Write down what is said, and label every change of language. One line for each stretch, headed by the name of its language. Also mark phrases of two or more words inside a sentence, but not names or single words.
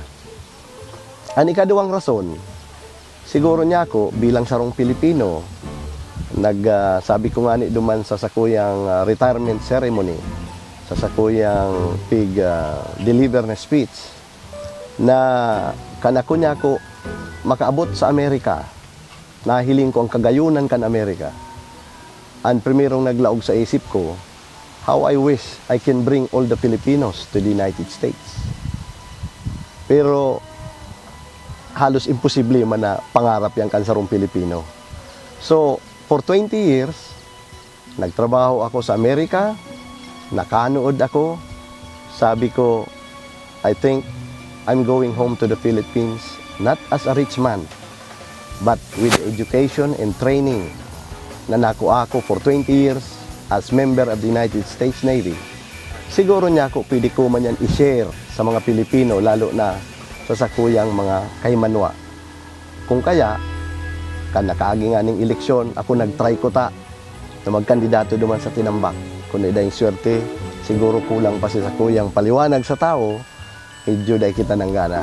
Bikol: Ang ikaduwang rason, siguro niya ako bilang sarong Pilipino, sabi ko nga ni duman sa sakuyang
English: retirement ceremony,
Bikol: sa sakuyang deliver na speech, na kanako niya ako makaabot sa Amerika, nahiling ko ang kagayunan kan Amerika. Ang primerong naglaog sa isip ko,
English: how I wish I can bring all the Filipinos to the United States.
Bikol: Pero halos imposible man na pangarap yang kansarong Pilipino.
English: So, for 20 years,
Bikol: nagtrabaho ako sa Amerika, nakanood ako, sabi ko,
English: I think I'm going home to the Philippines not as a rich man, but with education and training
Bikol: na nakuha ko
English: for 20 years as member of the United States Navy.
Bikol: Siguro niya ako pwede ko man yan i-share sa mga Pilipino, lalo na sa sakuyang mga kaymanwa. Kung kaya, kan nakaagi nga ng eleksyon, ako nag-try ko ta na magkandidato duman sa tinambak. Kung na yung swerte, siguro kulang pa si sakuyang paliwanag sa tao, medyo dahil kita nang gana.